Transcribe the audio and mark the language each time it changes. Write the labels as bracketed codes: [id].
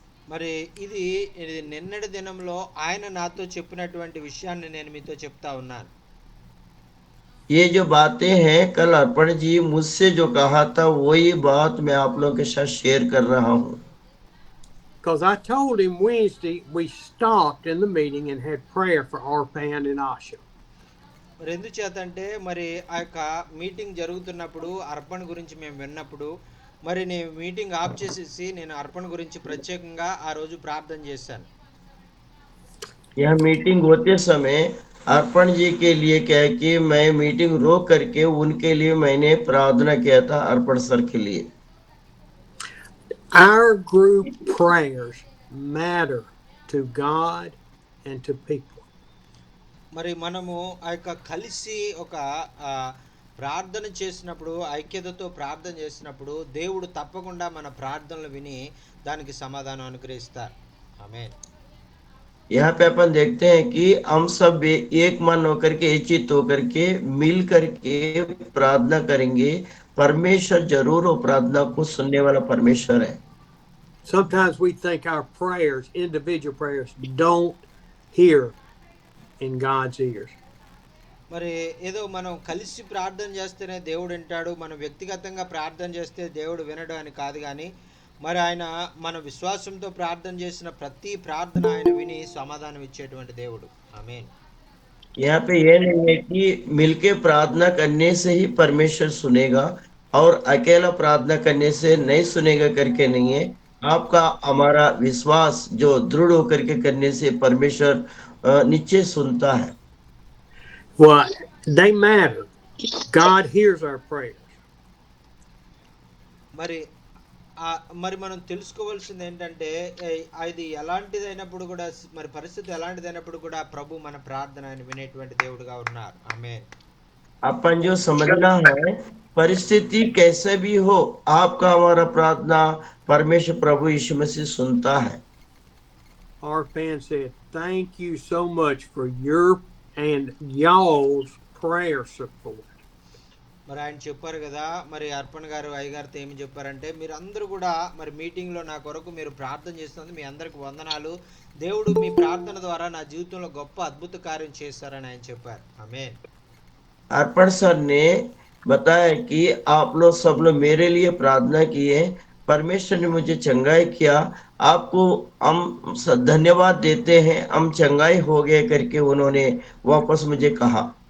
[te] మరి ఇది ఇది నిన్నటి దినంలో ఆయన నాతో చెప్పినటువంటి విషయాన్ని నేను మీతో చెప్తా ఉన్నాను. [hi] ये जो बातें हैं कल अर्पण जी मुझसे जो कहा था वही बात मैं आप लोगों के साथ शेयर कर रहा हूँ। [en] Because I told him Wednesday we stopped in the meeting and had prayer for Arpan and Asha. [te] మరి ఎందుచేత అంటే మరి ఆ యొక్క మీటింగ్ జరుగుతున్నప్పుడు అర్పణ గురించి మేము విన్నప్పుడు మరి నేను మీటింగ్ ఆఫ్ చేసేసి నేను అర్పణ గురించి ప్రత్యేకంగా ఆ రోజు ప్రార్థన చేశాను. [hi] यह मीटिंग होते समय अर्पण जी के लिए क्या है कि मैं मीटिंग रोक करके उनके लिए मैंने प्रार्थना किया था, अर्पण सर के लिए। [en] Our group prayers matter to God and to people. [te] మరి మనము ఆ యొక్క కలిసి ఒక ప్రార్థన చేసినప్పుడు ఐక్యతతో ప్రార్థన చేసినప్పుడు దేవుడు తప్పకుండా మన ప్రార్థనలు విని దానికి సమాధానం అనుగ్రహిస్తారు. ఆమేన్. [hi] यहाँ पे अपन देखते हैं कि हम सब एक मन होकर के एक चित्त होकर के मिल करके प्रार्थना करेंगे, परमेश्वर जरूर वो प्रार्थना को सुनने वाला परमेश्वर है। [en] Sometimes we think our prayers, individual prayers, don't hear in God's ears. [te] మరి ఏదో మనం కలిసి ప్రార్థన చేస్తేనే దేవుడు వింటాడు, మనం వ్యక్తిగతంగా ప్రార్థన చేస్తే దేవుడు వినడు అని కాదు, కానీ మరి ఆయన మన విశ్వాసంతో ప్రార్థన చేసిన ప్రతి ప్రార్థన ఆయన విని సమాధానం ఇచ్చేటువంటి దేవుడు. ఆమేన్. [hi] यहाँ पे यह नहीं है कि मिलके प्रार्थना करने से ही परमेश्वर सुनेगा और अकेला प्रार्थना करने से नहीं सुनेगा करके नहीं है। आपका हमारा विश्वास जो दृढ़ होकर के करने से परमेश्वर निश्चय सुनता है। [en] Well, they matter. God hears our prayers. [te] మరి మరి మనం తెలుసుకోవాల్సింది ఏంటంటే అది ఎలాంటిదైనప్పుడు కూడా మరి పరిస్థితి ఎలాంటిదైనప్పుడు కూడా ప్రభు మన ప్రార్థన ఆయన వినేటువంటి దేవుడుగా ఉన్నారు. ఆమేన్. [hi] अपन जो समझना है परिस्थिति कैसे भी हो, आपका हमारा प्रार्थना परमेश्वर प्रभु यीशु मसीह सुनता है। [en] Arpan said, "Thank you so much for your and y'all's prayer support." [te] మరి ఆయన చెప్పారు కదా, మరి అర్పణ గారు అయ్యగారితో ఏమి చెప్పారంటే, మీరు అందరూ కూడా మరి మీటింగ్లో నా కొరకు మీరు ప్రార్థన చేస్తున్నందుకు మీ అందరికి వందనాలు, దేవుడు మీ ప్రార్థన ద్వారా నా జీవితంలో గొప్ప అద్భుత కార్యం చేస్తారని ఆయన చెప్పారు. ఆమేన్. [hi] अर्पण सर ने बताया कि आप लोग सब लोग मेरे लिए प्रार्थना किए, परमेश्वर ने मुझे चंगाई किया, आपको हम धन्यवाद देते हैं, हम चंगाई हो गए करके उन्होंने वापस मुझे कहा।